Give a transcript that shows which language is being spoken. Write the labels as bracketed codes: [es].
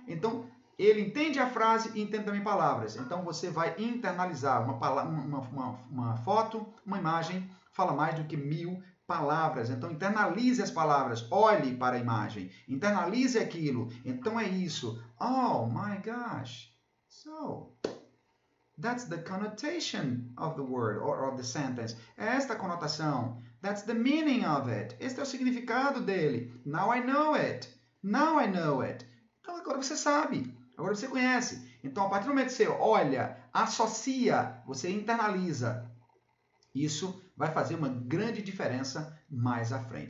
[pt] Então, ele entende a frase e entende também palavras. Então, você vai internalizar uma foto, uma imagem, fala mais do que 1000 palavras. Então, internalize as palavras, olhe para a imagem, internalize aquilo. Então, é isso. [en] Oh, my gosh. So, that's the connotation of the word or of the sentence. [pt] É esta a conotação. [en] That's the meaning of it. [pt] Este é o significado dele. [en] Now I know it. Now I know it. [pt] Então agora você sabe. Agora você conhece. Então a partir do momento que você olha, associa, você internaliza, isso vai fazer uma grande diferença mais à frente.